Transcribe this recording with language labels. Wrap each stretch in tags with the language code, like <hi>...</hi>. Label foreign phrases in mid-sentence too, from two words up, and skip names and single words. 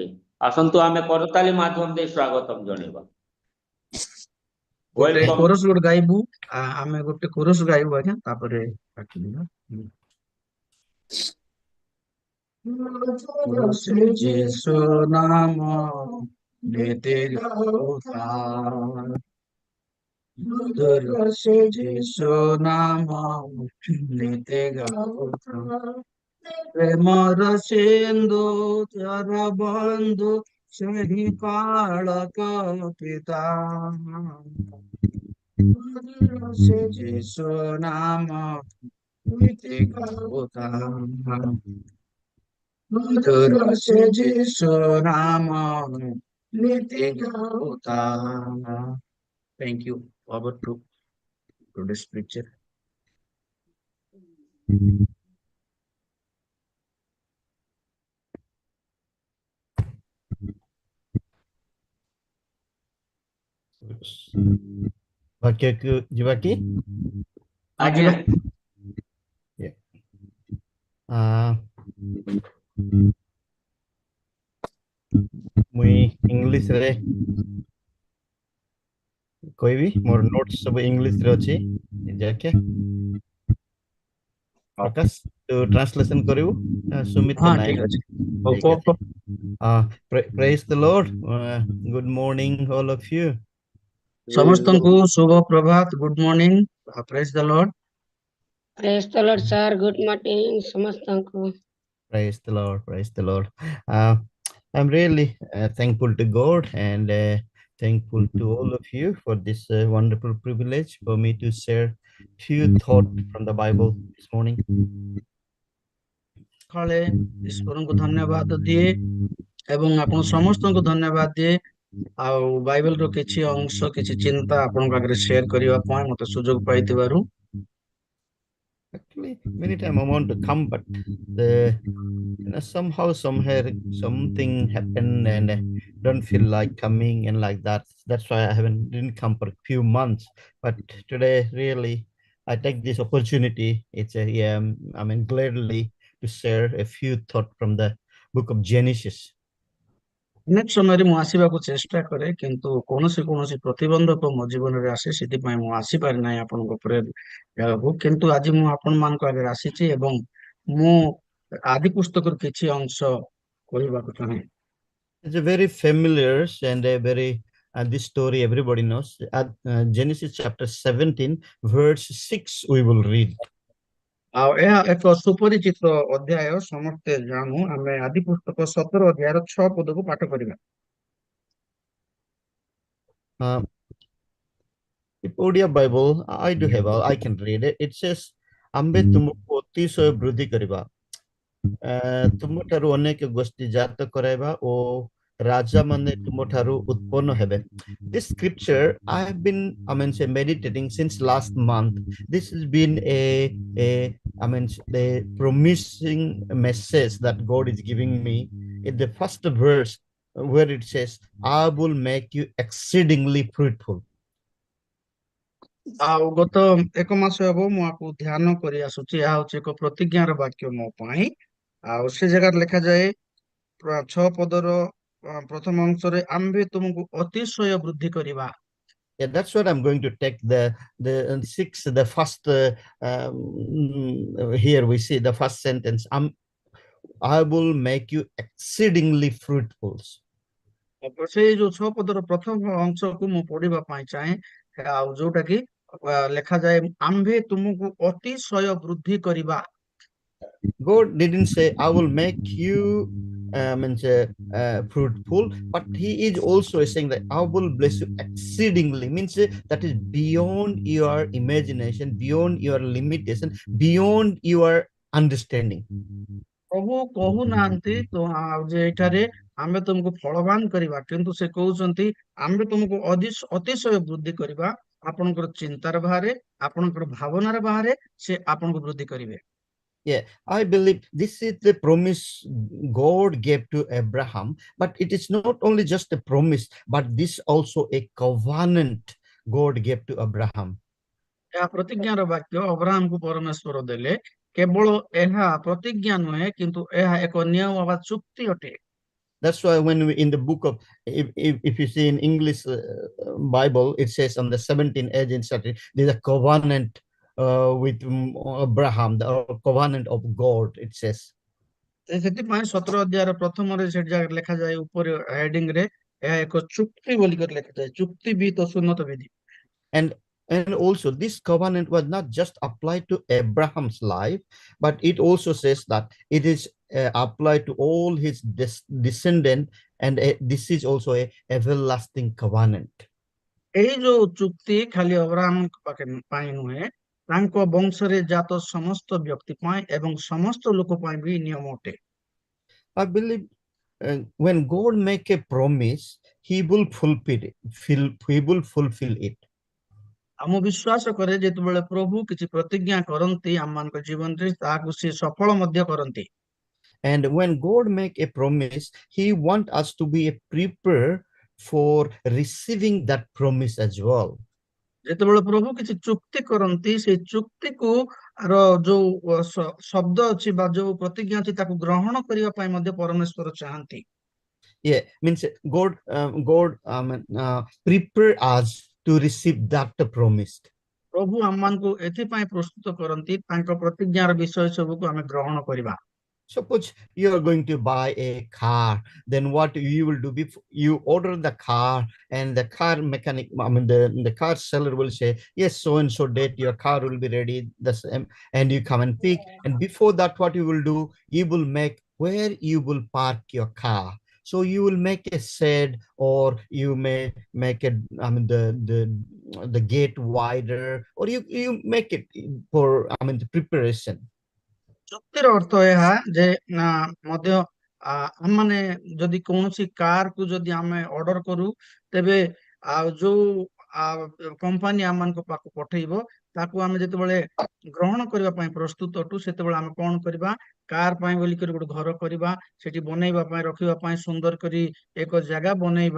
<or>ଆସନ୍ତୁ ଆମେ କରତାଳି ମାଧ୍ୟମ ଦେଇ ସ୍ୱାଗତମ ଜଣେଇବା। ଗୋଟେ ୱେଲକମ। କୋରସ ଗୋଟେ ଗାଇବୁ, ଆମେ ଗୋଟେ କୋରସ ଗାଇବୁ ଆଜ୍ଞା, ତାପରେ ଯୀଶୁ ନାମ</or> <hi>लेते गाओ, मधुर से यीशु नाम लेते गाओ, प्रेमर सिंधु चर बंधु सही कालक पिता, मधुर से यीशु नाम लेते गाओ, मधुर से यीशु नाम लेते गाओ।</hi> <en>Thank you. Over to today's picture.</en> <or>ବାକ୍ୟକୁ ଯିବା କି? ଆଜ୍ଞା। ମୁଇଁ ଇଂଲିଶରେ କହିବି, ମୋର ନୋଟ୍ସ ସବୁ ଇଂଲିଶରେ ଅଛି। ଯାକେ ପ୍ରକାଶ ତୁ ଟ୍ରାନ୍ସଲେସନ କରିବୁ, ସୁମିତ</or> <hi>हाँ</hi> <or>ନାୟକ।</or> <hi>ठीक है।</hi> <en>Praise the Lord. Good morning all of you.</en> <or>ସମସ୍ତଙ୍କୁ ଶୁଭ ପ୍ରଭାତ,</or> <en>good morning, praise the Lord. praise the Lord sir, good morning</en> <or>ସମସ୍ତଙ୍କୁ।</or> <en>Praise the Lord, praise the Lord. I'm really thankful to God and thankful to all of you for this wonderful privilege for me to share few thoughts from the Bible this morning.</en> <or>ସକାଳେ ଈଶ୍ୱରଙ୍କୁ ଧନ୍ୟବାଦ ଦିଏ ଏବଂ ଆପଣ ସମସ୍ତଙ୍କୁ ଧନ୍ୟବାଦ ଦିଏ ଆଉ ବାଇବେଲର କିଛି ଅଂଶ, କିଛି ଚିନ୍ତା ଆପଣଙ୍କ ଆଗରେ ସେୟାର କରିବା ପାଇଁ ମତେ ସୁଯୋଗ ପାଇଥିବାରୁ।</or> <en>Actually, many times I want to come, but somehow, somewhere, something happened and I don't feel like coming and like that. That's why I didn't come for a few months. But today, really, I take this opportunity. It's gladly to share a few thoughts from the book of Genesis.</en> <or>ଅନେକ ସମୟରେ ମୁଁ ଆସିବାକୁ ଚେଷ୍ଟା କରେ, କିନ୍ତୁ କୌଣସି ପ୍ରତିବନ୍ଧକ ମୋ ଜୀବନରେ ଆସେ, ସେଥିପାଇଁ ମୁଁ ଆସିପାରି ନାହିଁ ଆପଣଙ୍କ ଉପରେ ଜାଗାକୁ। କିନ୍ତୁ ଆଜି ମୁଁ ଆପଣମାନଙ୍କ ଆଗରେ ଆସିଛି ଏବଂ ମୁଁ ଆଦି ପୁସ୍ତକର କିଛି ଅଂଶ କହିବାକୁ ଚାହେଁ।</or> <en>It's a very familiar and a very this story everybody knows. Genesis chapter 17 verse 6 we will read.</en> <or>ଆଉ ଏହା ଏକ ସୁପରିଚିତ ଅଧ୍ୟାୟ, ସମସ୍ତେ ଜାଣୁ। ଆମେ ଆଦି ପୁସ୍ତକ 17 ଅଧ୍ୟାୟର 6 ପଦକୁ ପାଠ କରିବା।</or> <en>Odia Bible, I do have, I can read it. It says,</en> <or>"ଆମ୍ଭେ ତୁମକୁ ଅତିଶୟ ବୃଦ୍ଧି କରିବା, ତୁମଠାରୁ ଅନେକ ଗୋଷ୍ଠୀ ଜାତ କରାଇବା ଓ ରାଜା ମାନେ ତୁମଠାରୁ ଉତ୍ପନ୍ନ ହେବେ."</or> <en>This scripture I have been meditating since last month. This has been a promising message that God is giving me in the first verse where it says, "I will make you exceedingly fruitful."</en> <or>ଆଉ ଗତ ଏକ ମାସ ହେବ ମୁଁ ଆକୁ ଧ୍ୟାନ କରି ଆସୁଛି। ଏହା ହଉଛି ଏକ ପ୍ରତିଜ୍ଞାର ବାକ୍ୟ ମୋ ପାଇଁ। ଆଉ ସେ ଜାଗାରେ ଲେଖାଯାଏ 6 ପଦର ପ୍ରଥମ ଅଂଶରେ, ଆମ୍ଭେ ତୁମକୁ ଅତିଶୟ ବୃଦ୍ଧି କରିବା।</or> <en>Yeah, that's what I'm going to take the first here we see the first sentence. I will make you exceedingly fruitful. ସେଇ ଯୋଉ 6 ପଦର ପ୍ରଥମ ଅଂଶକୁ ମୁଁ ପଢିବା ପାଇଁ ଚାହେଁ, ଆଉ ଯୋଉଟା କି ଲେଖାଯାଏ, ଆମ୍ଭେ ତୁମକୁ ଅତିଶୟ ବୃଦ୍ଧି କରିବା। God didn't say, I will make you fruitful, but He is also saying that I will bless you exceedingly. Means that is beyond your imagination, beyond your limitation, beyond your understanding.</en> <or>ପ୍ରଭୁ କହୁନାହାନ୍ତି ତ ଯେ ଏଠାରେ ଆମେ ତୁମକୁ ଫଳବାନ କରିବା, କିନ୍ତୁ ସେ କହୁଛନ୍ତି ଆମେ ତୁମକୁ ଅତିଶୟ ବୃଦ୍ଧି କରିବା। ଆପଣଙ୍କର ଚିନ୍ତାର ବାହାରେ, ଆପଣଙ୍କର ଭାବନାର ବାହାରେ ସେ ଆପଣଙ୍କୁ ବୃଦ୍ଧି କରିବେ।</or> <en>Yeah, I believe this is the promise God gave to Abraham, but it is not only just a promise, but this also a covenant God gave to Abraham.</en> <or>ଏହା ପ୍ରତିଜ୍ଞାର ବାକ୍ୟ ଅବ୍ରାହମକୁ ପରମେଶ୍ୱର ଦେଲେ। କେବଳ ଏହା ପ୍ରତିଜ୍ଞା ନୁହେଁ, କିନ୍ତୁ ଏହା ଏକ ନିୟମ ବା ଚୁକ୍ତି ଅଟେ।</or> <en>That's why when we in the book of, if you see in English Bible, it says on the 17th age in there's a covenant with Abraham, the covenant of God, it says.</en> <or>ସେଥିପାଇଁ 17 ଅଧ୍ୟାୟର ପ୍ରଥମରେ ସେଠି ଜାଗାରେ ଲେଖାଯାଏ, ଉପରେ ହେଡିଂ ରେ ଏହା ଏକ ଚୁକ୍ତି ବୋଲି କରି ଲେଖାଯାଏ, ଚୁକ୍ତି ବିହିତ ସୁନ୍ନତ ବିଧି।</or> <en>And also this covenant was not just applied to Abraham's life, but it also says that it is applied to all his descendants, and this is also a everlasting covenant.</en> <or>ଏଇ ଯୋଉ ଚୁକ୍ତି ଖାଲି ଅବ୍ରାହମ ପାଇଁ ନୁହେଁ, ତାଙ୍କ ବଂଶରେ ଜାତ ସମସ୍ତ ବ୍ୟକ୍ତି ପାଇଁ ଏବଂ ସମସ୍ତ ଲୋକ ପାଇଁ ବି ନିୟମ ଅଟେ।</or> <en>I believe when God make a promise, He will fulfill it. He will fulfill it.</en> <or>ମୁଁ ବିଶ୍ୱାସ କରେ ଯେତେବେଳେ ପ୍ରଭୁ କିଛି ପ୍ରତିଜ୍ଞା କରନ୍ତି ଆମମାନଙ୍କ ଜୀବନରେ, ତାହାକୁ ସେ ସଫଳ ମଧ୍ୟ କରନ୍ତି।</or> <en>And when God make a promise, He want us to be prepared for receiving that promise as well.</en> <or>ଯେତେବେଳେ ପ୍ରଭୁ କିଛି ଚୁକ୍ତି କରନ୍ତି, ସେଇ ଚୁକ୍ତିକୁ ଯୋଉ ଶବ୍ଦ ଅଛି ବା ଯୋଉ ପ୍ରତିଜ୍ଞା ଅଛି ତାକୁ ଗ୍ରହଣ କରିବା ପାଇଁ ମଧ୍ୟ ପରମେଶ୍ୱର ଚାହାନ୍ତି।</or> <en>Yeah, means God prepare us to receive that promise.</en> <or>ପ୍ରଭୁ ଆମମାନଙ୍କୁ ଏଥିପାଇଁ ପ୍ରସ୍ତୁତ କରନ୍ତି ତାଙ୍କ ପ୍ରତିଜ୍ଞାର ବିଷୟ ସବୁକୁ ଆମେ ଗ୍ରହଣ କରିବା।</or> <en>Suppose you are going to buy a car, then what you will do, before you order the car, and the car mechanic, the car seller will say, yes, so and so date your car will be ready, the same, and you come and pick. And before that, what you will do, you will make where you will park your car. So you will make a shed, or you may make it, the gate wider, or you make it for the preparation.</en> <or>ଚୁକ୍ତିର ଅର୍ଥ ଏହା ଯେ ମଧ୍ୟ ଆମମାନେ ଯଦି କୌଣସି କାର କୁ ଯଦି ଆମେ ଅର୍ଡର କରୁ, ତେବେ ଯୋଉ କମ୍ପାନୀ ଆମମାନଙ୍କ ପାଖକୁ ପଠେଇବ ତାକୁ ଆମେ ଯେତେବେଳେ ଗ୍ରହଣ କରିବା ପାଇଁ ପ୍ରସ୍ତୁତ ଅଟୁ, ସେତେବେଳେ ଆମେ କଣ କରିବା, କାର ପାଇଁ ବୋଲିକରି ଗୋଟେ ଘର କରିବା, ସେଠି ବନେଇବା ପାଇଁ ରଖିବା ପାଇଁ ସୁନ୍ଦର କରି ଏକ ଜାଗା ବନେଇବା।</or>